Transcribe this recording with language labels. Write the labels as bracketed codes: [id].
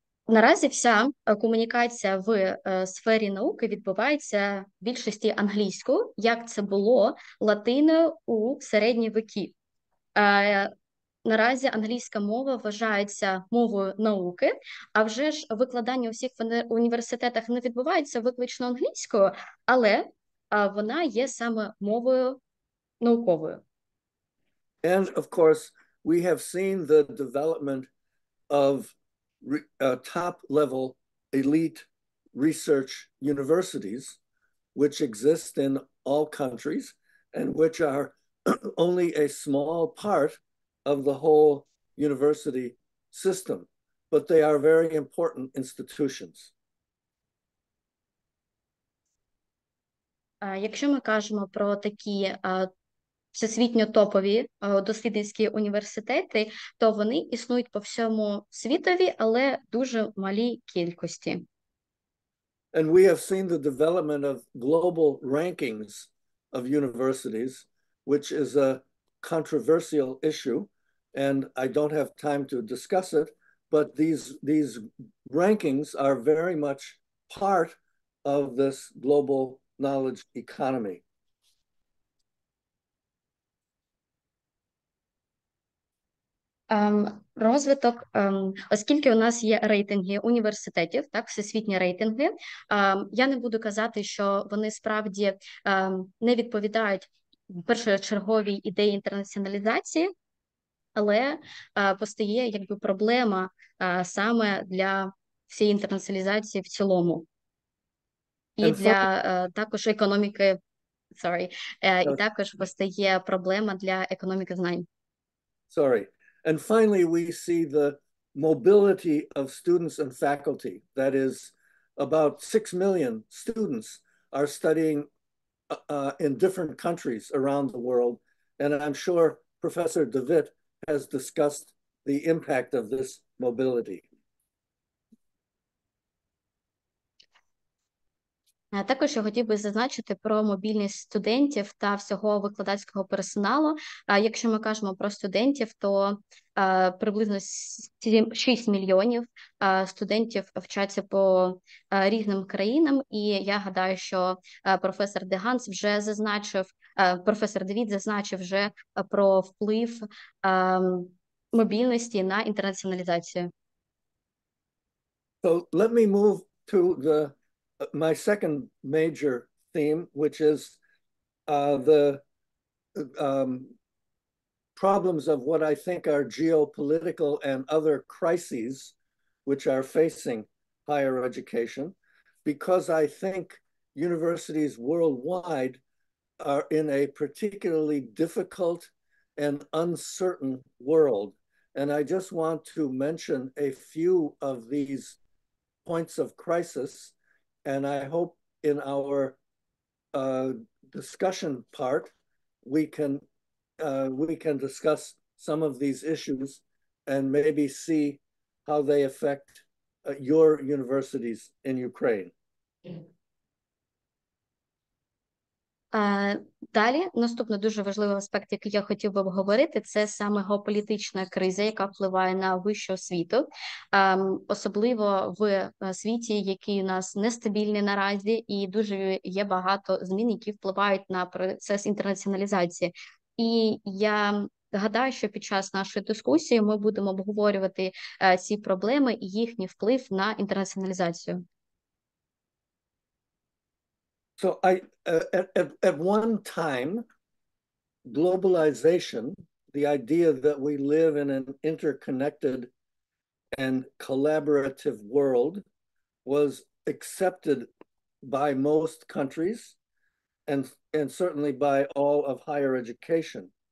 [uk] Наразі вся комунікація в сфері науки відбувається в більшості англійською, як це було латиною у середні віки. Наразі англійська мова вважається мовою науки, а вже ж викладання у всіх університетах не відбувається виключно англійською, але вона є саме мовою науковою. [en] And of course, we have seen the development of top-level elite research universities, which exist in all countries and which are only a small part of the whole university system, but they are very important institutions. [uk] Якщо ми кажемо про такі всесвітньо топові дослідницькі університети, то вони існують по всьому світові, але дуже малій кількості. [en] And we have seen the development of global rankings of universities, which is a controversial issue, and I don't have time to discuss it, but these rankings are very much part of this global knowledge economy. [uk] Розвиток, оскільки у нас є рейтинги університетів, так, всесвітні рейтинги, я не буду казати, що вони справді не відповідають першочерговій ідеї інтернаціоналізації, але постає якби проблема саме для всієї інтернаціоналізації в цілому. І для також економіки, і також постає проблема для економіки знань. [en] And finally, we see the mobility of students and faculty. That is, about 6 million students are studying in different countries around the world. And I'm sure Professor DeWitt has discussed the impact of this mobility. [uk] Також я хотів би зазначити про мобільність студентів та всього викладацького персоналу. Якщо ми кажемо про студентів, то приблизно 6 мільйонів студентів вчаться по різним країнам, і я гадаю, що професор Деганс вже зазначив, професор Девід зазначив вже про вплив мобільності на інтернаціоналізацію. [en] So let me move to my second major theme, which is the problems of what I think are geopolitical and other crises which are facing higher education, because I think universities worldwide are in a particularly difficult and uncertain world. And I just want to mention a few of these points of crisis. And I hope in our discussion part, we can discuss some of these issues and maybe see how they affect your universities in Ukraine. [uk] Далі, наступний дуже важливий аспект, який я хотів би обговорити, це саме геополітична криза, яка впливає на вищу освіту, особливо в світі, який у нас нестабільний наразі, і дуже є багато змін, які впливають на процес інтернаціоналізації. І я гадаю, що під час нашої дискусії ми будемо обговорювати ці проблеми і їхній вплив на інтернаціоналізацію. [en] So at one time, globalization, the idea that we live in an interconnected and collaborative world, was accepted by most countries and certainly by all of higher education.